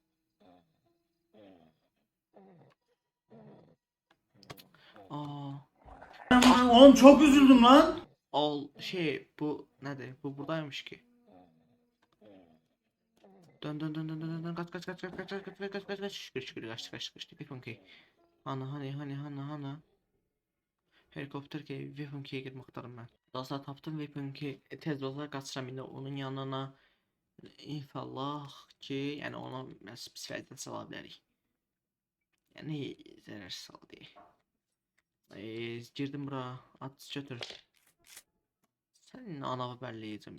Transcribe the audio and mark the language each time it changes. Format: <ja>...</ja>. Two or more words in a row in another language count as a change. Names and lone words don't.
<tr>Oğlum çok üzüldüm lan.</tr> <az>Bu nədir? Bu buradaymış ki.</az> <tr>Dön. Kaç. Şükür kaçtı.</tr> <en>Weapon key. Hani.</en> <az>Helikopter key,</az> <en>weapon key</en> <az>getmək axtarım mən. Dostlar, tapdım</az> <en>weapon key.</en> <az>Tez olsa qaçıram indi onun yanına. İnşallah ki, yəni ona pis vəziyyətə sala bilərik. Yəni zərərsiz hal deyil. Girdim bura. At götür. Sənin anavı bəlləyəcəm.</az>